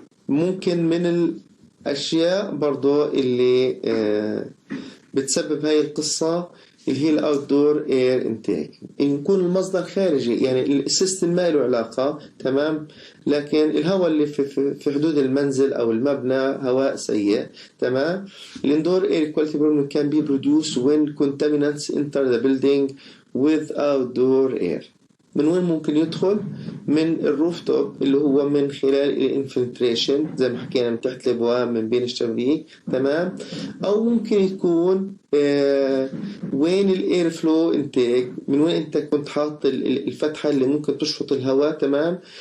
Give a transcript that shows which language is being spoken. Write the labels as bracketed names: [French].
[Arabic] ممكن من الأشياء برضو اللي بتسبب هاي القصة اللي هي الاوتدور اير انتيك، يكون المصدر خارجي، يعني السيستم ما له علاقة، تمام، لكن الهواء اللي في حدود المنزل او المبنى هواء سيء، تمام. [English] الاندور air quality problem can be produced when contaminants enter the building with outdoor air. [Arabic] من وين ممكن يدخل؟ من الروف توب، اللي هو من خلال الانفلتريشن زي ما حكينا من تحت الابواب من بين الشبابيك، تمام. او ممكن يكون وين الاير فلو انتيك، من وين انت كنت حاط الفتحه اللي ممكن تشفط الهواء، تمام.